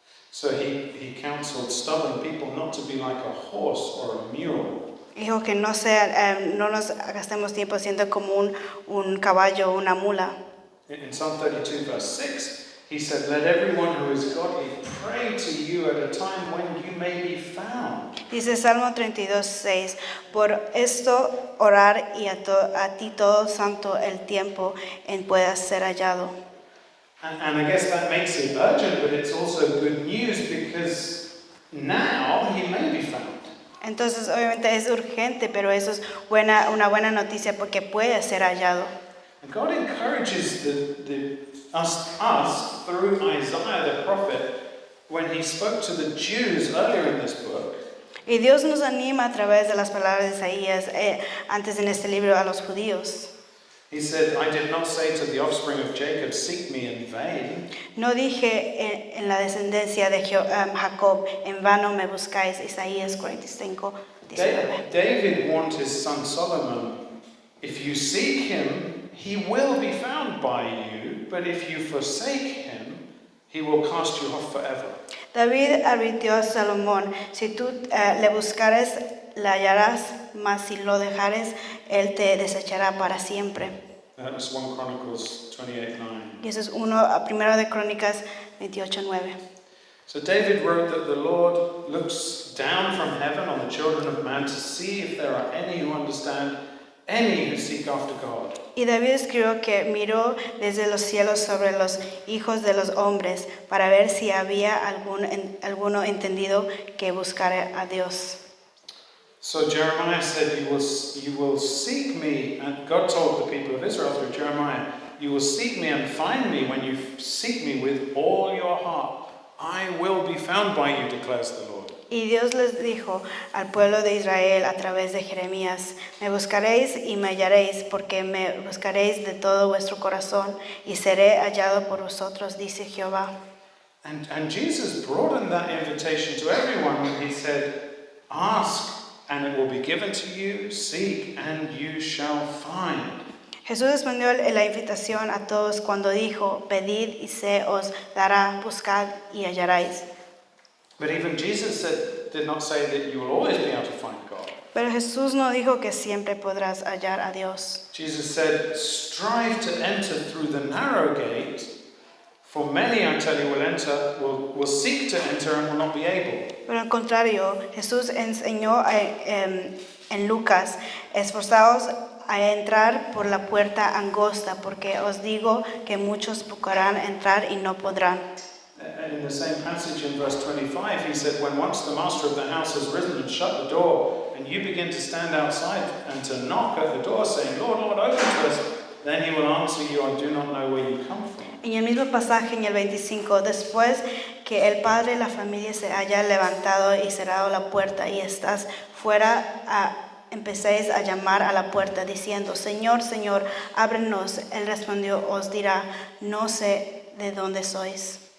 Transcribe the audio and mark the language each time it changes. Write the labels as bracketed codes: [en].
[en] So he counseled stubborn people not to be like a horse or a mule. [es] Dijo que no nos gastemos tiempo siendo como un caballo o una mula. [en] In Psalm 32 verse 6, he said, let everyone who is godly pray to you at a time when you may be found. [es] Dice Salmo 32:6, por esto orar y a ti todo santo el tiempo en puedas ser hallado. [en] And I guess that makes it urgent, but it's also good news because now he may be found. [es] Entonces, obviamente es urgente, pero eso es una buena noticia porque puede ser hallado. [en] And God encourages us through Isaiah the prophet when he spoke to the Jews earlier in this book. [es] Y Dios nos anima a través de las palabras de Isaías antes en este libro a los judíos. [en] He said, I did not say to the offspring of Jacob, seek me in vain. [es] No dije en la descendencia de Jacob, en vano me buscáis. Isaías 45, 19. [en] David warned his son Solomon, if you seek him, he will be found by you, but if you forsake him, he will cast you off forever. [es] David advirtió a Salomón, si tú le buscares, la hallarás, mas si lo dejares, él te desechará para siempre. [en] That was 1 Chronicles 28:9. [es] Y eso es primero de Crónicas 28:9. [en] So David wrote that the Lord looks down from heaven on the children of man to see if there are any who understand, any who seek after God. [es] Y David escribió que miró desde los cielos sobre los hijos de los hombres para ver si había alguno entendido que buscara a Dios. [en] So Jeremiah said, you will seek me, and God told the people of Israel through Jeremiah, you will seek me and find me when you seek me with all your heart. I will be found by you, declares the Lord. [es] Y Dios les dijo al pueblo de Israel a través de Jeremías, me buscaréis y me hallaréis, porque me buscaréis de todo vuestro corazón, y seré hallado por vosotros, dice Jehová. [en] And Jesus broadened that invitation to everyone when he said, ask and it will be given to you, seek and you shall find. [es] Jesús respondió la invitación a todos cuando dijo, pedid y se os dará, buscad y hallaréis. [en] But even Jesus did not say that you will always be able to find God. [es] Pero Jesús no dijo que siempre podrás hallar a Dios. [en] Jesus said, strive to enter through the narrow gate, for many, I tell you, will seek to enter and will not be able. [es] Pero al contrario, Jesús enseñó en Lucas, esforzaos a entrar por la puerta angosta, porque os digo que muchos buscarán entrar y no podrán. [en] In the same passage in verse 25, he said, when once the master of the house has risen and shut the door, and you begin to stand outside and to knock at the door, saying, Lord, Lord, open to us, then he will answer you, I do not know where you come from. [es] En el mismo pasaje, en el 25, después que el padre y la familia se haya levantado y cerrado la puerta y estás fuera, empecéis a llamar a la puerta diciendo, Señor, Señor, ábrenos. Él respondió, os dirá, no sé de dónde sois.